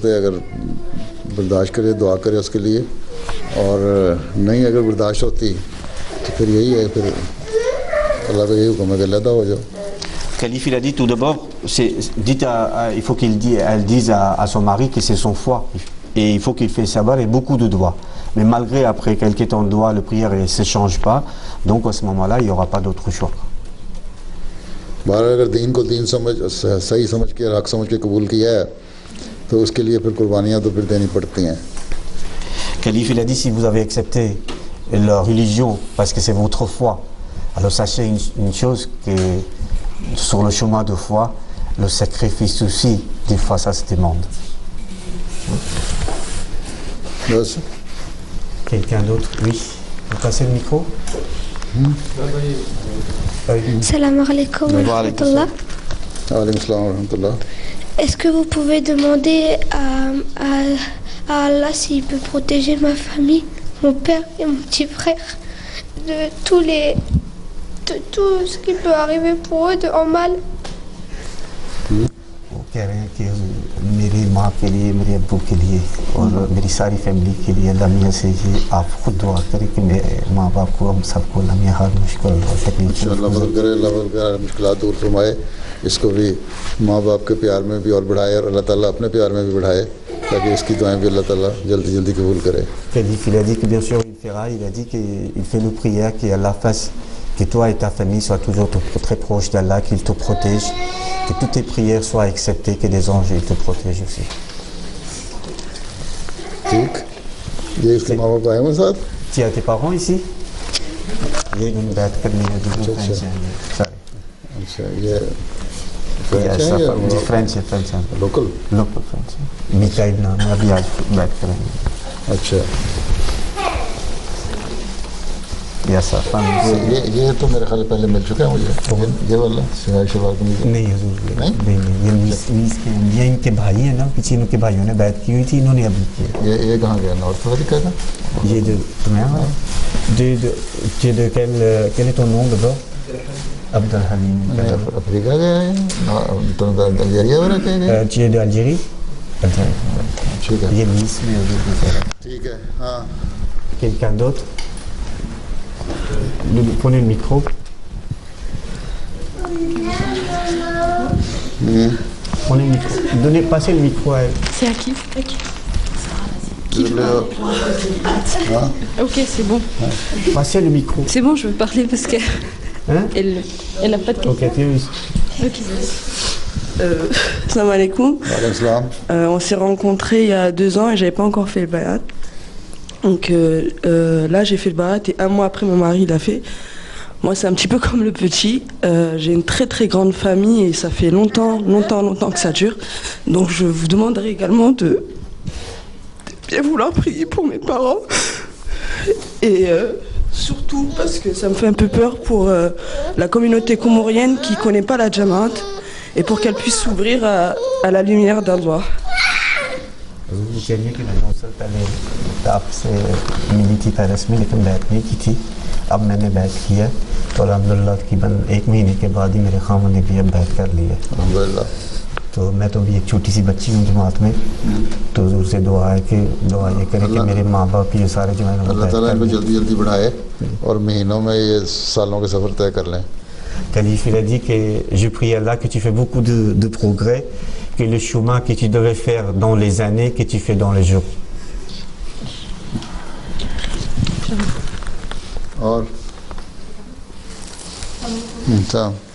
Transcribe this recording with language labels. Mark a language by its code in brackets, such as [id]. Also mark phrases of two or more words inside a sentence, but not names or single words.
[ur] اگر برداشت کرے دعا کرے اس کے لیے، اور نہیں اگر برداشت ہوتی تو پھر یہی ہے، پھر اللہ کا یہی حکم ہے کہ علیحدہ ہو جاؤ. [fr] Khalif, il a dit tout d'abord, il faut qu'elle dise à son mari que c'est son foi. Et il faut qu'il fasse sabr et beaucoup de doigts. Mais malgré après quelques temps de doigts, le prière ne se change pas. Donc à ce moment-là, il n'y aura pas d'autre choix. [ur] بہرحال اگر دین کو دین صحیح سمجھ کے حق سمجھ کے قبول کیا ہے تو اس کے لیے پھر قربانیاں تو پھر دینی پڑتی ہیں. [fr] Khalif, il a dit si vous avez accepté la religion parce que c'est votre foi, alors sachez une chose, que sur le chemin de foi, le sacrifice aussi, des fois ça se demande. [ur] बस [fr] Quelqu'un d'autre? Oui. Vous passez le micro? [ar] سلام عليكم ورحمة الله. وعليكم السلام ورحمة الله. [fr] Est-ce que vous pouvez demander à Allah s'il peut protéger ma famille, mon père et mon petit frère, de tout ce qui peut arriver pour eux en mal? [ur] وہ کہہ رہے ہیں کہ میری ماں کے لیے، میرے ابو کے لیے اور میری ساری فیملی کے لیے اللہ میاں سے یہ آپ خود دعا کریں کہ میرے ماں باپ کو، ہم سب کو اللہ میاں ہر مشکل اور تکلیف ان شاء اللہ مدد کرے، اللہ مدد کرے، مشکلات دور فرمائے، اس کو بھی ماں باپ کے پیار میں بھی اور بڑھائے، اور اللہ تعالیٰ اپنے پیار میں بھی بڑھائے، تاکہ اس کی دعائیں بھی اللہ تعالیٰ جلدی جلدی قبول کرے. [fr] Khalif, il a dit que bien sûr il fera, il a dit qu'il fait le prière qu'Allah fasse que toi et ta famille soient toujours très proches d'Allah, qu'il te protège, que toutes tes prières soient acceptées, que les anges ils te protègent aussi. [ur] ٹھیک، یہ اس کے ماں باپ آئے ہیں ساتھ. [fr] Tu as tes parents ici? [ur] یہ une بات کرنی ہے دوسرے اچھا، یہ فرنچ ہے लोकल فرنچ مکائیل نام ہے، ابھی آج بات کریں گے. اچھا، یہ تو میرے خیال پہلے مل چکا ہے مجھے، یہ والا شلوار قمیض نہیں حضور, نہیں یہ میس کے یہ ان کے بھائی ہے نا، پیچھے ان کے بھائیوں نے بیعت کی ہوئی تھی، انہوں نے ابھی کی ہے. یہ کہاں گیا؟ نارتھ افریقہ کا? [fr] ये de quel est ton nom d'abord? Abdel Halim। [ur] افریقہ گیا ہے، تو الجیریا میں رہتے ہیں. [fr] Tu es d'Algérie? [ur] ٹھیک ہے, یہ میس میں ٹھیک ہے، ہاں. [fr] Quelqu'un d'autre? Prenez le micro. Prenez le micro. Passez le micro à elle. C'est à qui? [ur] हाँ, [fr] Ok, c'est bon. Passez le micro. C'est bon, je veux parler parce qu'elle Hein? elle n'a pas de Ok, question. tu [ar] سلام عليكم. وعليكم السلام. [fr] On s'est rencontrés il y a 2 ans et j'avais pas encore fait le bayat. Donc là, j'ai fait le bayat et 1 mois après, mon mari l'a fait. Moi, c'est un petit peu comme le petit. J'ai une très très grande famille et ça fait longtemps que ça dure. Donc je vous demanderai également de bien vouloir prier pour mes parents. Et surtout parce que ça me fait un peu peur pour la communauté comorienne qui ne connaît pas la Jamaat et pour qu'elle puisse s'ouvrir à la lumière d'Allah. [ur] وہ کہیے کہ میں نے اس سے پہلے آپ سے ملی تھی پیرس میں، لیکن بیعت نہیں کی تھی. اب میں نے بیعت کی ہے تو الحمدللہ تقریباً 1 مہینے کے بعد ہی میرے خاوند نے بھی اب بیعت کر لی ہے. अल्हम्दुलिल्लाह। تو میں تو بھی ایک چھوٹی سی بچی ہوں جماعت میں، تو حضور سے دعا ہے کہ دعا یہ کرے کہ میرے ماں باپ یہ سارے جو ہے اللہ تعالیٰ ان کو جلدی جلدی بڑھائے اور مہینوں میں یہ سالوں کے سفر طے کر لیں. [fr] Khalif, il a dit que je prie Allah que tu fais beaucoup de progrès, que le chemin que tu devais faire dans les années, que tu fais dans les jours. [ur] اور ça.